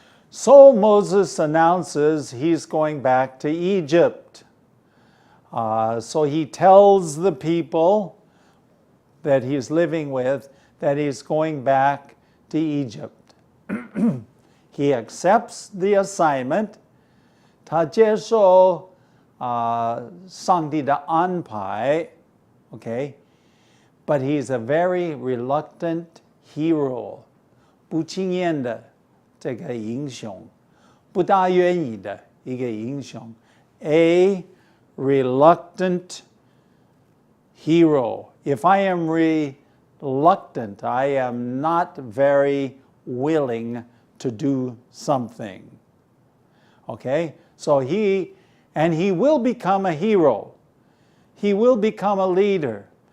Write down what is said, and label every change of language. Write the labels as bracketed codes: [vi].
[en] So Moses announces he's going back to Egypt. So he tells the people that he's living with that he's going back to Egypt. He accepts the assignment. [zh] 他接受上帝的安排 okay? [en] But he's a very reluctant hero. [zh] 不情愿的这个英雄，不大愿意的一个英雄。 [en] A reluctant hero. If I am reluctant, I am not very willing to do something. Okay? So he will become a hero. He will become a leader.